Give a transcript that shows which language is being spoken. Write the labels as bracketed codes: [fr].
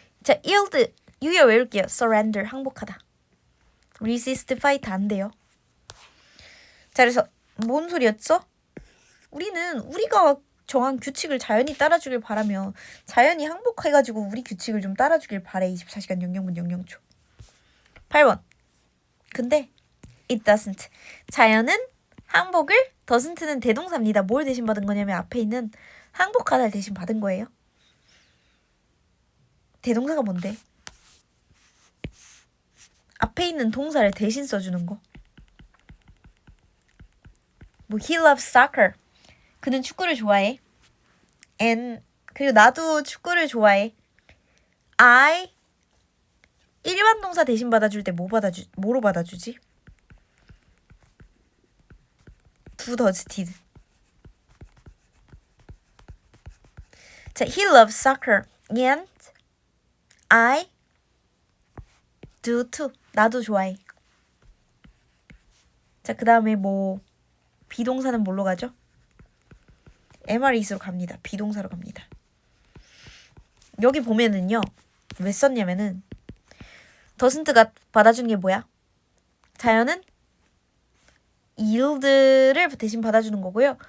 [ko] 자, yield 유효 외울게요. surrender 항복하다. resist fight 안 돼요. 자, 그래서 뭔 소리였죠? 우리는 우리가 정한 규칙을 자연히 따라주길 바라며 자연이 항복해가지고 우리 규칙을 좀 따라주길 바래. 24시간 00분 00초. 8번. [en] 근데 it doesn't. [ko] 자연은 항복을 doesn't는 대동사입니다. 뭘 대신 받은 거냐면 앞에 있는 항복하다를 대신 받은 거예요. 대동사가 뭔데? 앞에 있는 동사를 대신 써주는 거. 뭐 [en] he loves soccer. [ko] 그는 축구를 좋아해. and 그리고 나도 축구를 좋아해. I 일반 동사 대신 받아줄 때 뭐로 받아주지? [en] do, does, did. 자, he loves soccer and I do too. [ko] 나도 좋아해. 자, 그 다음에 뭐 비동사는 뭘로 가죠? MRES로 갑니다. 비동사로 갑니다. 여기 보면은요. 왜 썼냐면은 doesn't가 받아주는 게 뭐야? 자연은 yield를 대신 받아주는 거고요.